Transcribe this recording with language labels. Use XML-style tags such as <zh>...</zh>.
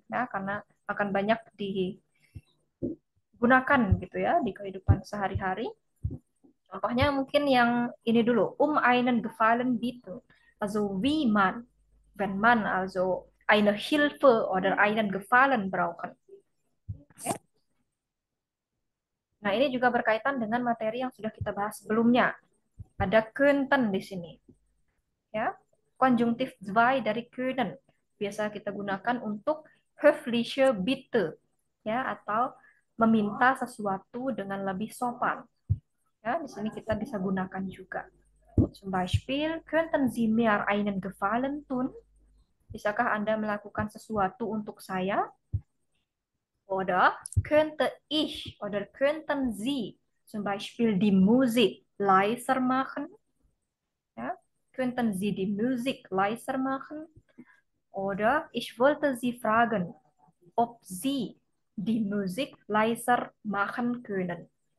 <id>Ja, karena akan banyak digunakan gitu ya di kehidupan sehari-hari. Contohnya mungkin yang ini dulu,</id> <de>einen Gefallen bieten. Also wie man, wenn man also eine Hilfe oder einen Gefallen brauchen.</de> <id>Oke. Nah, ini juga berkaitan dengan materi yang sudah kita bahas sebelumnya. Ada könnten di sini. Ya. Konjungtif zwei dari können. Biasa kita gunakan untuk</id> <de>höfliche Bitte,</de> <id>ya, atau meminta sesuatu dengan lebih sopan. Ya, di sini kita bisa gunakan juga.</id> <de>Zum Beispiel, könnten Sie mir einen Gefallen tun?</de> <id>Bisakah Anda melakukan sesuatu untuk saya?</id> <de>Oder könnte ich oder könnten Sie zum Beispiel die Musik leiser machen? Ja, könnten Sie die Musik leiser machen? Oder ich wollte Sie fragen, ob Sie die Musik leiser machen können.</de>